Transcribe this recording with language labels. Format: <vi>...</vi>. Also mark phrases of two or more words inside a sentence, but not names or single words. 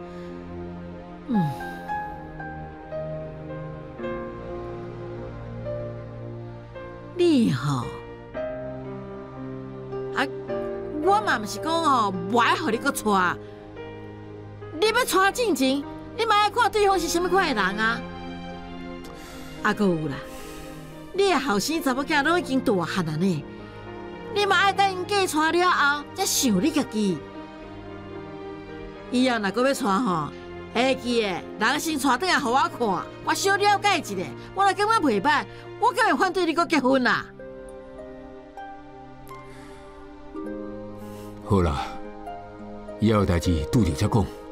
<nan>你吼，我嘛毋是讲吼，无爱互你搁娶，你要娶进前，你嘛爱看对方是啥物款的人啊？搁有啦。你的后生查某囝拢已经大汉了呢，你嘛爱等因嫁娶了后，才想你家己。以后若搁要娶吼，会记的，人先娶转来互我看，我小了解一下。我若感觉袂歹，我敢会反对你搁结婚啦。好啦，以后的代志拄着才讲。</nan>